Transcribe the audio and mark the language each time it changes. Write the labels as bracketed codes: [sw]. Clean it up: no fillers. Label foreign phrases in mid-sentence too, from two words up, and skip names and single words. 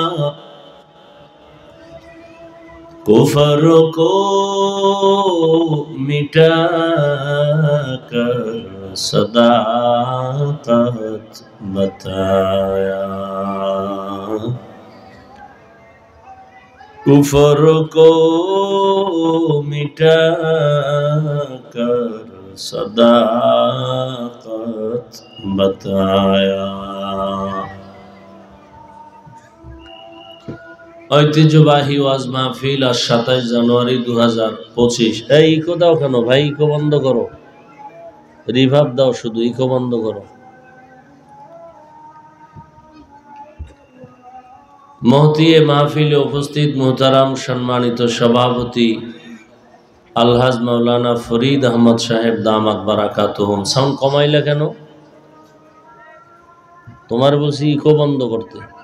[ur] کفر کو مٹا کر صداقت بتایا کفر کو مٹا کر صداقت بتایا [bn] ঐতিহ্যবাহী ওয়াজ মাহফিল আজ 27 জানুয়ারি 2025 এই ইকো দাও কেন ভাই ইকো বন্ধ করো রিভার্ব দাও শুধু ইকো বন্ধ করো মহতিয়ে মাহফিলে উপস্থিত মোহতারাম সম্মানিত সভাপতি আলহাজ মাওলানা ফরিদ আহমদ সাহেব [ar] دامت بركاتهم [bn] সাউন্ড কমাইলা কেন তোমার বলছি ইকো বন্ধ করতে